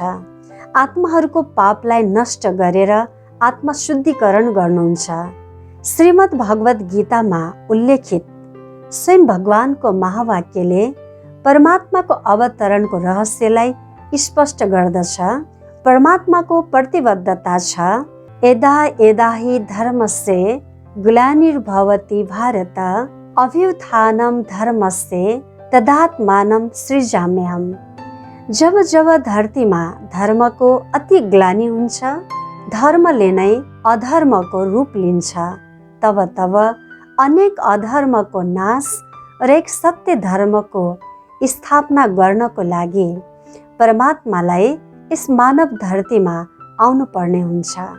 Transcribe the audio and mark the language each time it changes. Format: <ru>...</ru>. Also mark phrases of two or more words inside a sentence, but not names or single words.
<ne>आत्माहरूको पापलाई नष्ट गरेर आत्मा शुद्धिकरण गर्नुहुन्छ। श्रीमद् भगवत गीतामा उल्लेखित स्वयं भगवानको महावाक्यले परमात्माको अवतरणको रहस्यलाई स्पष्ट गर्दछ। परमात्माको प्रतिबद्धता छ,</ne> <sa>यदा यदा हि धर्मस्य ग्लानिर्भवति भारत अभ्युत्थानं धर्मस्य तदात्मानं सृजाम्यहम्।</sa> <ne>जब जब धरतीमा धर्मको अति ग्लानि हुन्छ, धर्मले नै अधर्मको रूप लिन्छ, तब तब अनेक अधर्मको नाश र एक सत्य धर्मको स्थापना गर्नको लागि परमात्मालाई यस मानव धरतीमा आउनु पर्ने हुन्छ।</ne>